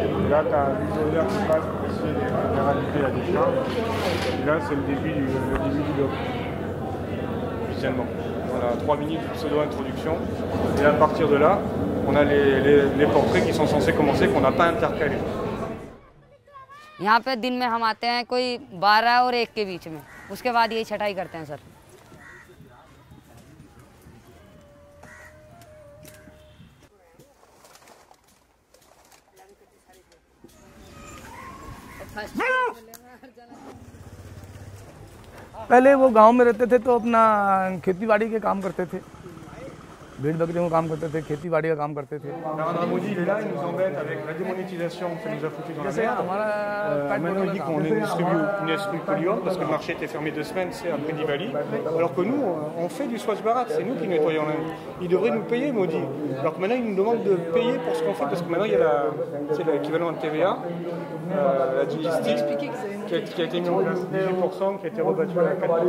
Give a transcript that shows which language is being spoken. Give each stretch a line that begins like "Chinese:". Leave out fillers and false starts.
French: Là, tu as un bulldozer qui passe pour essayer d'éradiquer la décharge. Et là, c'est le début du bloc, officiellement. On a 3 minutes de pseudo-introduction. Et à partir de là, on a les portraits qui sont censés commencer, qu'on n'a pas intercalés.
Hindi: यहाँ पे दिन में हम आते हैं कोई 12 और 1 के बीच में, उसके बाद यही छटाई करते हैं सर। पहले वो गांव में रहते थे तो अपना खेती बाड़ी के काम करते थे, भेड़ बकरियों का काम करते थे, खेती बाड़ी का काम करते थे।
French: Narendra Modi, il est là, il nous embête avec la démonétisation, ça nous a foutu dans la merde. Maintenant, il dit qu'on est une industrie polluante parce que le marché était fermé 2 semaines, c'est après Diwali. Alors que nous, on fait du Swachh Bharat, c'est nous qui nettoyons l'Inde. Il devrait nous payer, Modi. Alors que maintenant, il nous demande de payer pour ce qu'on fait parce que maintenant, il y a l'équivalent de TVA, la logistique, qui a été mis en place 18%, qui a été rebattu à 4%.